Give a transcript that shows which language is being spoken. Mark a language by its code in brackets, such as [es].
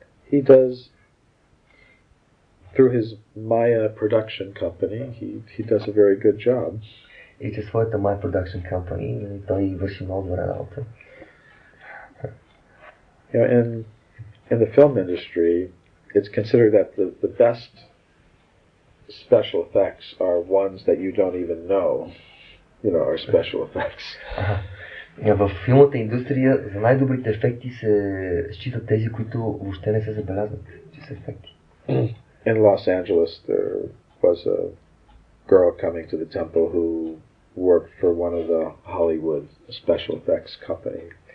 [en] He does, through his Maya production company, he does a very good job. [bg] И чрез своята Maya [en] production company [bg] той върши много добра работа. [en] In the film industry, it's considered that the best special effects are ones that you don't even know, are special effects. [bg] В филмата индустрия за най-добрите ефекти се считат тези, които въобще не се забелязват, че са ефекти. [en] In Los Angeles, there was a girl coming to the temple who worked for one of the Hollywood special effects company.